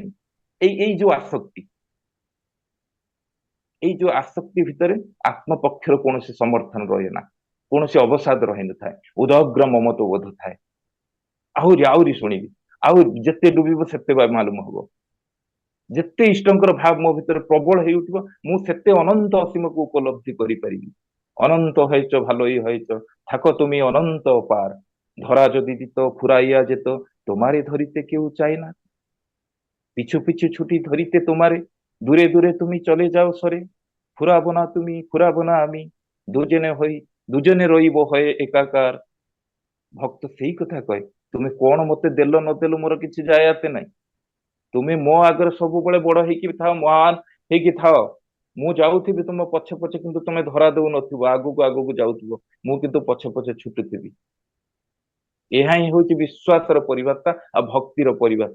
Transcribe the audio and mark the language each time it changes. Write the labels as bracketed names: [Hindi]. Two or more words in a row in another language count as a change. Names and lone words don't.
[Odia] ଏଇ ଯୋଉ ଆସକ୍ତି, ଏଇ ଯୋଉ ଆସକ୍ତି ଭିତରେ ଆତ୍ମ ପକ୍ଷର କୌଣସି ସମର୍ଥନ ରହେ ନା, କୌଣସି ଅବସାଦ ରହିନଥାଏ, ଉଦଗ୍ର ମମତ୍ୱ ବୋଧ ଥାଏ। ଆହୁରି ଆହୁରି ଶୁଣିବି, ଆଉ ଯେତେ ଡୁବିବ ସେତେ ମାଲୁମ ହବ। ଯେତେ ଇଷ୍ଟଙ୍କର ଭାବ ମୋ ଭିତରେ ପ୍ରବଳ ହେଇଉଠିବ, ମୁଁ ସେତେ ଅନନ୍ତ ଅସୀମକୁ ଉପଲବ୍ଧି କରିପାରିବି। [Bangla] অনন্ত হয়েছ ভালোই হয়েছ, থাকো তুমি অনন্ত পার, ধরা যদি দিত ফুরাইয়া যেত, তোমারে ধরিতে কেউ চায় না, পিছু পিছু ছুটি ধরিতে তোমারে, দূরে দূরে তুমি চলে যাও সরে, ফুরাবো না তুমি ফুরাবো না আমি, দুজনে হই দুজনে রইব হয়ে একাকার। [Odia] ভক্ত ସେଇ କଥା କହେ, ତୁମେ କଣ ମତେ ଦେଲ ନଦେଲ ମୋର କିଛି ଯାଏ ଆସେ ନାହିଁ, ତୁମେ ମୋ ଆଗରେ ସବୁବେଳେ ବଡ ହେଇକି ଥାଅ, ମହାନ ହେଇକି ଥାଅ, ମୁଁ ଯାଉଥିବି ତୁମ ପଛେ ପଛେ, କିନ୍ତୁ ତୁମେ ଧରା ଦଉନଥିବ, ଆଗକୁ ଆଗକୁ ଯାଉଥିବ, ମୁଁ କିନ୍ତୁ ପଛେ ପଛେ ଛୁଟୁଥିବି। ଏହା ହିଁ ହଉଛି ବିଶ୍ୱାସର ପରିଭାଷା ଆଉ ଭକ୍ତିର ପରିଭାଷା।